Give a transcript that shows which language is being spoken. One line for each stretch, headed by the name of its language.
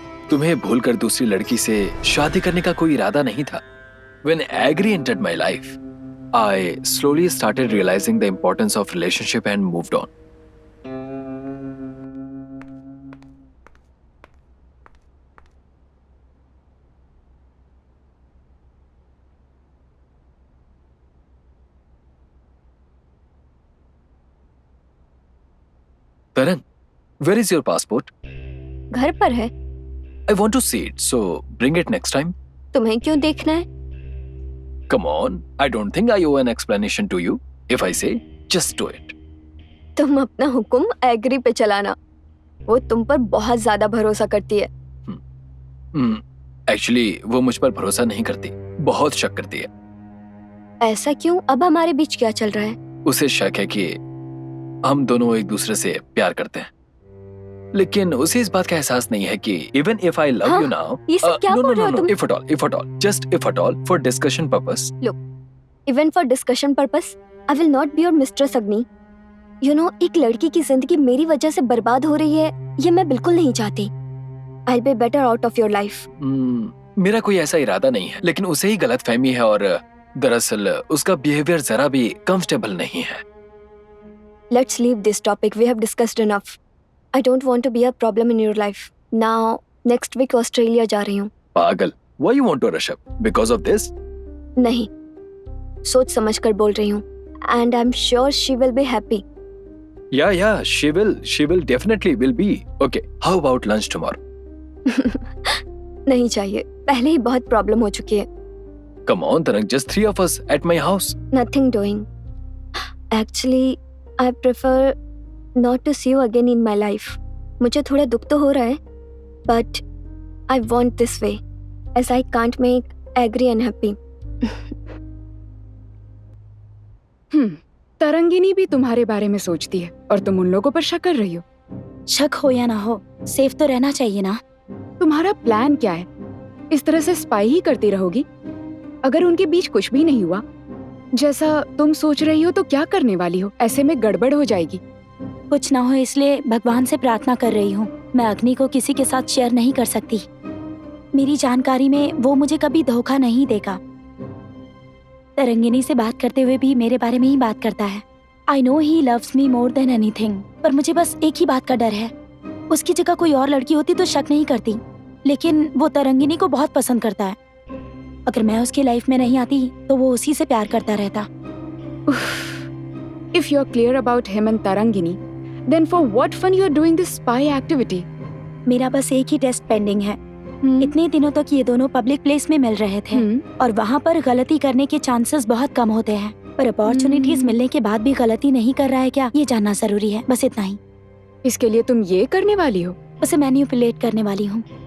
Hindi: तुम्हें भूलकर दूसरी लड़की से शादी करने का कोई इरादा नहीं था।
English: When Agri entered my life, I slowly started realizing the importance of relationship and moved on. Tarang, where is your passport?
Hindi: घर पर है।
English: I want to see it, so bring it next time.
Hindi: तुम्हें क्यों देखना है?
English: Come on, I don't think I owe an explanation to you. If I say, just do it.
Hindi: तुम अपना हुक्म एग्री पे चलाना। वो तुम पर बहुत ज्यादा भरोसा करती है। Actually, वो मुझ पर भरोसा नहीं करती, बहुत शक करती है। ऐसा क्यों? अब हमारे बीच क्या चल रहा है? उसे शक है कि हम दोनों एक दूसरे से प्यार करते हैं, लेकिन उसे इस बात का एहसास नहीं है कि
English: even if I love you now,
Hindi: ये सब क्या बोल रहे हो तुम?
English: if at all, just if at all, for discussion purpose. Even for discussion purpose, I will not be your mistress
Hindi: अग्नि।
English: you know,
Hindi: एक लड़की की जिंदगी मेरी वजह से बर्बाद हो रही है, ये मैं बिल्कुल नहीं चाहती।
English: I be better out of your life.
Hindi: मेरा कोई ऐसा इरादा नहीं है, लेकिन उसे ही गलतफहमी है और दरअसल उसका बिहेवियर जरा भी कंफर्टेबल नहीं है।
English: Let's leave this topic, we have discussed enough. I don't want to be a problem in your life. Now next week
Hindi: Australia जा रही हूँ।
English: पागल, why you want to rush up? Because of this?
Hindi: नहीं, सोच समझ कर बोल रही हूँ।
English: And I am sure she will be happy. Yeah, she will definitely will be. Okay, how about lunch tomorrow?
Hindi: नहीं चाहिए, पहले ही बहुत प्रॉब्लम हो चुकी है।
English: Come on, Tarang, just 3 of us at my house. Nothing doing. Actually, I prefer not to see you again in my life.
Hindi: मुझे थोड़ा दुख तो हो रहा है,
English: but I want this way, as I can't make Agri unhappy.
Hindi: Tarangini भी तुम्हारे बारे में सोचती है और तुम उन लोगों पर शक कर रही हो। शक हो या ना हो, सेफ तो रहना चाहिए ना। तुम्हारा प्लान क्या है? इस तरह से स्पाई ही करती रहोगी? अगर उनके बीच कुछ भी नहीं हुआ जैसा तुम सोच रही हो तो क्या करने वाली हो? ऐसे में गड़बड़ हो जाएगी। कुछ ना हो इसलिए भगवान से प्रार्थना कर रही हूँ। मैं अग्नि को किसी के साथ शेयर नहीं कर सकती। मेरी जानकारी में वो मुझे कभी धोखा नहीं देगा। तरंगिनी से बात करते हुए भी मेरे बारे में ही बात करता है।
English: I know he loves me more than anything,
Hindi: पर मुझे बस एक ही बात का डर है। उसकी जगह कोई और लड़की होती तो शक नहीं करती, लेकिन वो तरंगिनी को बहुत पसंद करता है। अगर मैं उसकी लाइफ में नहीं आती तो वो उसी से प्यार करता रहता।
English: If you are clear about him and Tarangini, then for what fun you are doing this spy activity?
Hindi: मेरा बस एक ही टेस्ट पेंडिंग है। इतने दिनों तक ये दोनों पब्लिक प्लेस में मिल रहे थे और वहाँ पर गलती करने के चांसेस बहुत कम होते हैं, पर अपॉर्चुनिटीज मिलने के बाद भी गलती नहीं कर रहा है क्या, ये जानना जरूरी है। बस इतना ही। इसके लिए तुम ये करने वाली हो? उसे मैनिपुलेट करने वाली हूँ।